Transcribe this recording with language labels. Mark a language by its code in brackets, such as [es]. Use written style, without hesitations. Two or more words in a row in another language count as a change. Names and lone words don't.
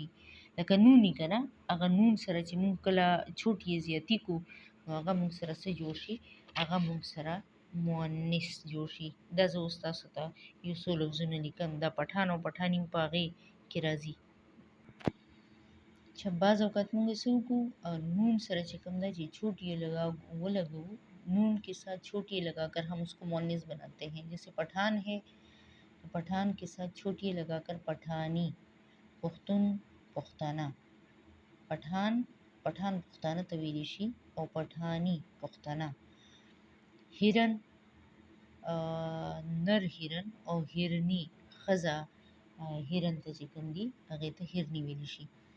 [ps] لکه نون وي که نه، هغه نون سره چې مونږ کله چوټې یې زیاتي کړو نو هغه مونږ سره څه جوړ شي؟ هغه مونږ سره مؤنث جوړ شي. دا زه اوس تاسو ته یو څو لفظونه لیکم، دا پټان او پټانې په هغې کې راځي. چې بعض اوقات مونږ څه وکړو نون سره چې کوم ده چې چوٹ یہ ولگو، [ur] نون کے ساتھ چھوٹ یہ لگا کر ہم اس کو مؤنث بناتے ہیں. جیسے پٹھان ہے تو پٹھان کے ساتھ چھوٹ یہ لگا کر پٹھانی، [ps] پختون پختانہ. پٹھان پٹھان پختانه ته ویلی شي او پټھانی پښتانه. هرن نر هرن او هرنی ښځه هرن ته چې کوم دي هغې ته هرني ویلی شي.